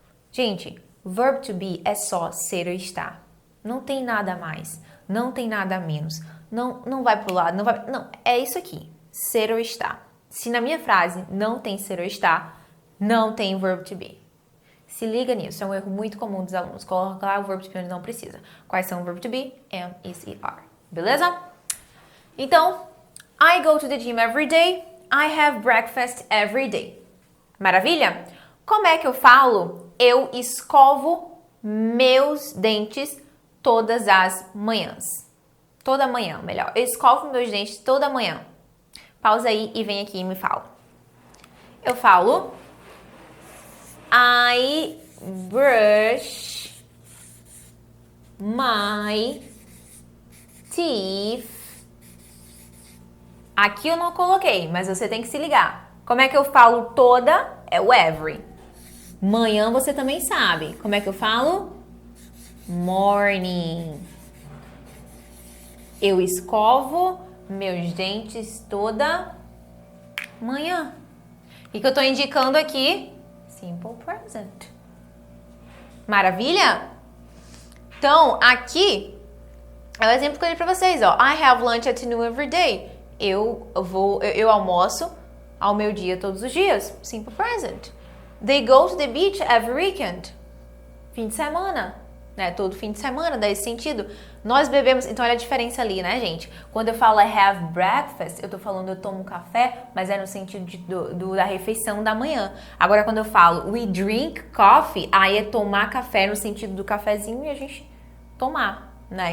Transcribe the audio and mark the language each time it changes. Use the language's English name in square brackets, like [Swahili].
[Portuguese] Gente, verb to be é só ser ou estar. Não tem nada a mais, não tem nada a menos. Não vai pro lado, não, é isso aqui, ser ou estar. Se na minha frase não tem ser ou estar, não tem verb to be. Se liga nisso, é um erro muito comum dos alunos, colocar o verb to be onde não precisa. Quais são o verb to be? Am, is e are. Beleza? [English] Então, I go to the gym every day. I have breakfast every day. [Portuguese] Maravilha? Como é que eu falo? Eu escovo meus dentes todas as manhãs. Toda manhã, melhor. Eu escovo meus dentes toda manhã. Pausa aí e vem aqui e me fala. Eu falo [English] I brush my teeth. [Portuguese] Aqui eu não coloquei, mas você tem que se ligar. Como é que eu falo toda? é o every. Manhã você também sabe. Como é que eu falo? Morning. Eu escovo meus dentes toda manhã. O que eu tô indicando aqui? Simple present. Maravilha? Então, aqui é o exemplo que eu dei pra vocês, ó. [English] I have lunch at noon every day. [Portuguese] Eu almoço ao meu dia todos os dias. [English] Simple present. They go to the beach every weekend. [Portuguese] Fim de semana, né? Todo fim de semana, dá esse sentido. Nós bebemos, então olha a diferença ali, né, gente? Quando eu falo [English] I have breakfast, [Portuguese] eu tô falando eu tomo café, mas é no sentido da refeição da manhã. Agora, quando eu falo [English] we drink coffee, [Portuguese] aí é tomar café no sentido do cafezinho e a gente tomar, né?